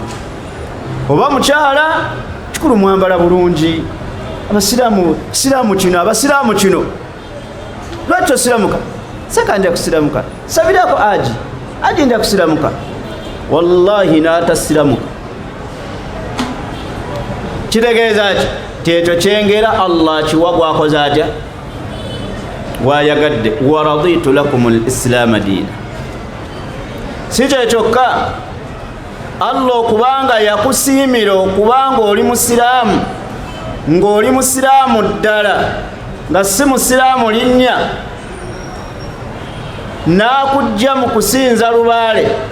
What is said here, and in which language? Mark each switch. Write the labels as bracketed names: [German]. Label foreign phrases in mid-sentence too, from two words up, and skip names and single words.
[Ganda] Oba mukyala kikulu mwambala bulungi, abasiraamu kino, abasiraamu kino, lwaki tosiramuka? Seka nja kusiramuka, sabirako aji nja kusiramuka. Wallahi n'atasiramuka. Kitegeeza ki? Tekyo kyengera Allah kiwa gwakoze atya? Waayagadde. [Arabic] ورضيت لكم الإسلام دينا. [Ganda] Si kye kyokka, Allah okubanga yakusiimira okubanga oli musiraamu, ng'oli musiraamu ddala, nga si musiraamu linnya, n'akujja mu kusinza lubaale.